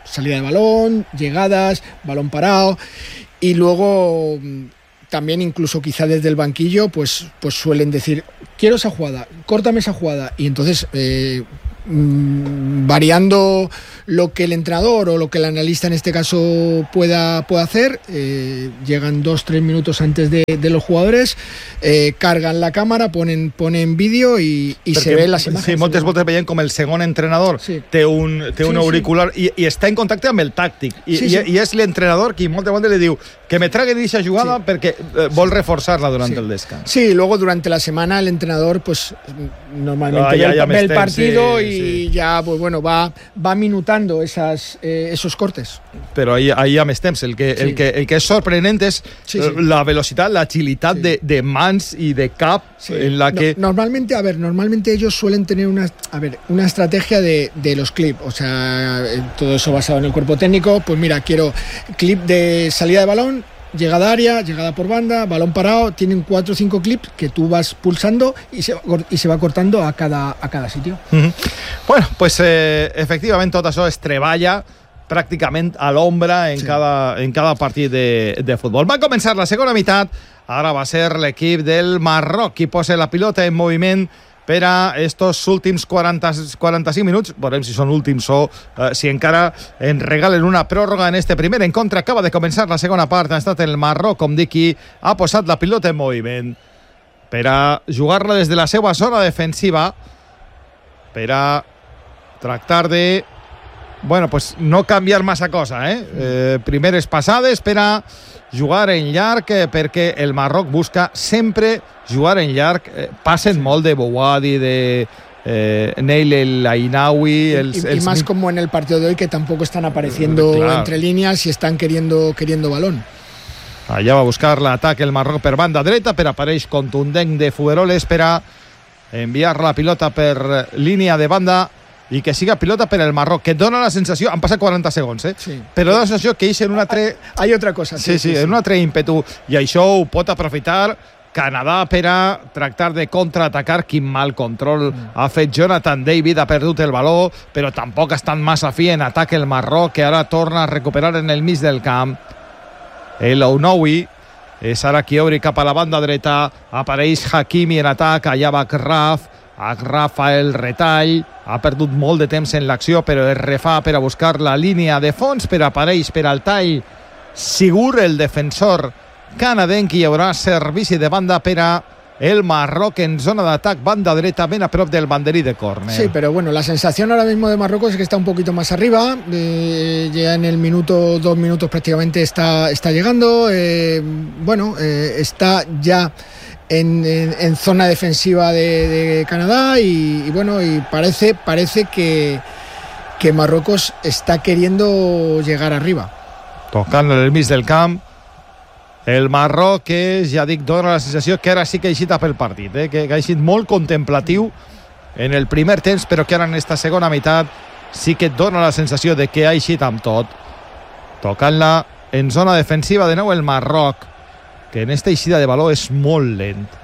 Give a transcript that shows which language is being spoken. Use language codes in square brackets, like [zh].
[es] Salida de balón, llegadas, balón parado. Y luego, también incluso quizá desde el banquillo, pues suelen decir, quiero esa jugada, córtame esa jugada. Y entonces variando lo que el entrenador o lo que el analista en este caso pueda hacer, llegan 2-3 minutos antes de los jugadores, cargan la cámara, ponen vídeo y se ven las imágenes. [ca] Sí, Montes Botes veien com el segon entrenador té un auricular i està en contacte amb el tàctic i és l'entrenador qui moltes vegades li diu que me tragui aquesta jugada perquè vol reforçar-la durant el descans. [es] Sí, luego durante la semana el entrenador pues normalmente ve el partido ya pues bueno va minutando esos cortes. [ca] Però ahí ya me estem, el que és sorprenent és la velocitat, l'agilitat de mans i de cap en la que... [es] Normalmente ellos suelen tener una estrategia de los clips, o sea, todo eso basado en el cuerpo técnico, pues mira, quiero clip de salida de balón, llegada a área, llegada por banda, balón parado, tienen 4 o 5 clips que tú vas pulsando y se va cortando a cada sitio. Mm-hmm. [ca] Bueno, pues efectivament tot això es treballa pràcticament a l'ombra en cada partit de futbol. Va començar la segona meitat, ara va ser l'equip del Marroc qui posa la pilota en moviment per a estos últims 40-45 minuts. Veurem si són últims o si encara en regalen una pròrroga en este primer encontre. Acaba de començar la segona part, ha estat el Marroc, com dic, qui ha posat la pilota en moviment per a jugar-la des de la seva zona defensiva, per a tractar de, bueno, pues no canviar massa cosa, primeres passades per a jugar en llarg, perquè el Marroc busca sempre jugar en llarg. Passen molt de Bouadi, de Neil El Ainaoui. [es] Y más como en el partido de hoy, que tampoco están apareciendo entre líneas y están queriendo balón. [ca] Allà va buscar l'atac el Marroc per banda dreta, però apareix contundent de Fuerola, espera enviar la pilota per línia de banda i que siga pilota per al Marroc, que dona la sensació, han passat 40 segons, però dona la sensació que ells en un altre... [es] Hay otra cosa. [ca] Sí, en un altre ímpetu, i això ho pot aprofitar Canadà per a tractar de contraatacar. Quin mal control ha fet Jonathan David, ha perdut el valor, però tampoc ha estat massa fi en atac el Marroc, que ara torna a recuperar en el mig del camp. El Ounoui és ara qui obre cap a la banda dreta, apareix Hakimi en atac, allà va Kraft, agrafa el retall, ha perdut molt de temps en l'acció, però es refà per a buscar la línia de fons, però apareix per al tall Sigur, el defensor canadenc, i hi haurà servici de banda per a el Marroc en zona d'atac, banda dreta ben a prop del banderí de córner. [es] Sí, [ca] però bueno, la sensació ara mismo de Marroc és que [es] està un poquito más arriba, ya en el minuto, 2 minutos prácticamente está llegando, está ya en zona defensiva de Canadá y parece que Marruecos está queriendo llegar arriba. [ca] Tocant en el mig del camp el Marroc, ja dic, dona la sensació que ara sí que ha eixit a pel partit, que ha eixit molt contemplatiu en el primer temps, però que ara en esta segona meitat sí que dona la sensació de que ha eixit amb tot. Tocant-la en zona defensiva de nou el Marroc, que en esta eixida de valor és molt lent.